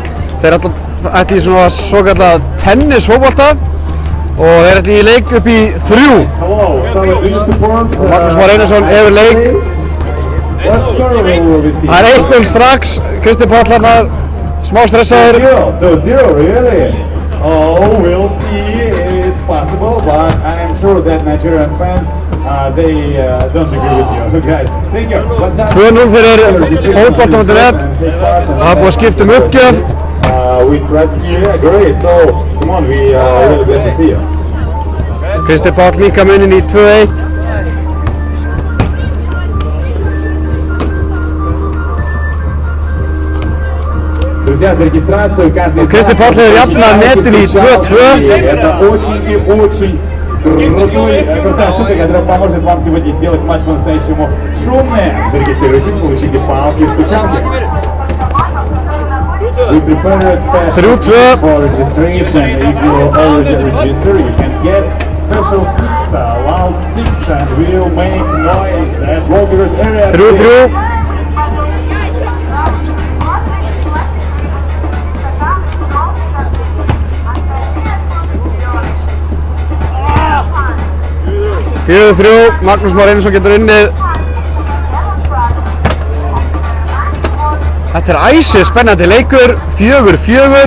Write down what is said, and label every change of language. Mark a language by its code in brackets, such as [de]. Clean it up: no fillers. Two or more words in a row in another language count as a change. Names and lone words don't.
[is] Þeir ætla í svona svokallað tennisfótbolta og þeir ætla í leik upp í 3. Magnús Már Einarsson hefur leik. Það er 1-0 strax. Kristi Páll hérna smá stressaður. 2-0, [en] really? Oh, we'll see. It's possible, but I'm sure that Nigerian fans they don't agree with you. Okay, thank you. [is] 2-0 fyrir Fótbolta.net. Það búið að skipta uppgjöf. [en] We press here, great. So, come on, we really glad to see you. [is] Kristi Páll líka munin í 2-1. [ru] Друзья, за регистрацию каждый из вас... [is] Kristi Páll hefur jafnað metin í 2-2. [ru] Это очень и очень крутая штука, которая поможет вам сегодня сделать матч по-настоящему шумным. Зарегистрируйтесь, получите палки и стучалки. [en] We prepared special for registration. If you already register, you can get special sticks, loud sticks, and we'll make noise at Walker's area. [is] 3-3. Magnús Már Einarsson getur unnið. Þetta er æsi spennandi leikur, 4-4.